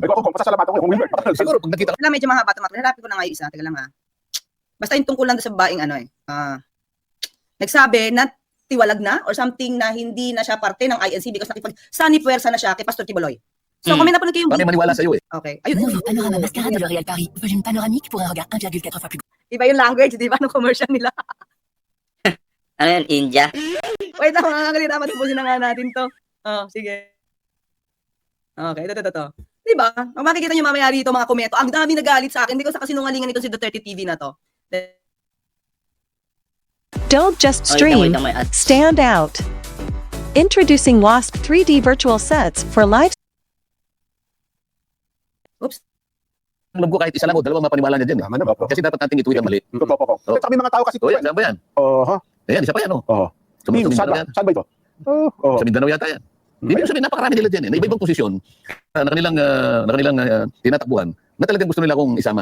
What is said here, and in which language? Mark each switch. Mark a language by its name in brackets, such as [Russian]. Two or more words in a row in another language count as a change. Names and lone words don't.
[Filipino] Pero kung pasasalamatan ko kung Wilbert. Siguro pag nakita Wala, medyo mahaba ito. Hanapin ko na nga yung isa. Teka lang ha. Basta yung tungkol lang doon sa babaeng nagsabi na tiwalag na [English] or something [Filipino] na hindi na siya parte ng INC because nakipag-sanipuwersa na siya kay Pastor Kibuloy. So, kung may napanood kayo kami maniwala sa iyo eh. Okay. Ayun. [French] Nouveau panorama mascara de L'Oréal Paris. Volume panoramique pour un regard 1,4 fois plus grand. [Filipino] Iba yung language, di ba? Ng commercial nila. Ano yun, India? Wait lang, mga kalita. Matapusin na nga natin to. Sige. Okay, ito. Di ba? Ang makikita nyo mamaya rito, mga komento. Ang dami nagalit sa akin. Hindi ko sa kasinungalingan ito si Duterte TV na to. [English] Don't just Oh, stream, [Filipino] ito may ads. [English] stand out. Introducing WASP 3D virtual sets for live Oops. [Filipino] Ang loob ko kahit isa lang o dalawa mapaniwala niya dyan eh. Tama na ba? Kasi dapat nating ituwid ang mali. Totoo. Sabi mga tao kasi. O yan, saan ba yan? Ayan, isa pa yan o. Sa Saan ba? Mindanao yan. Saan ba ito? Sa Mindanao yata yan. Ibig sabihin, napakarami nila dyan eh. Na iba-ibang posisyon na kanilang tinatakbuhan na talagang gusto nila akong isama.